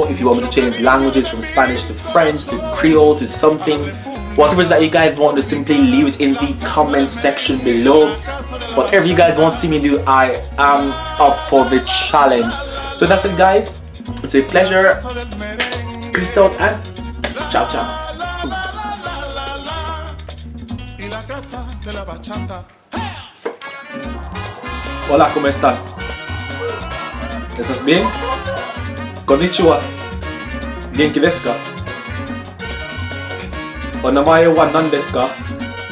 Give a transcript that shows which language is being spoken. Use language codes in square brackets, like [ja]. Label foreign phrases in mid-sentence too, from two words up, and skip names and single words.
[en] If you want me to change languages from Spanish to French to Creole to something, whatever that you guys want to, simply leave it in the comment section below. Whatever you guys want to see me do, I am up for the challenge. So that's it, guys. It's a pleasure. Peace out and [it] ciao ciao. [es] Hola, ¿cómo estás? ¿Estás bien? [ja] こんにちは。元気ですか？お名前は何ですか?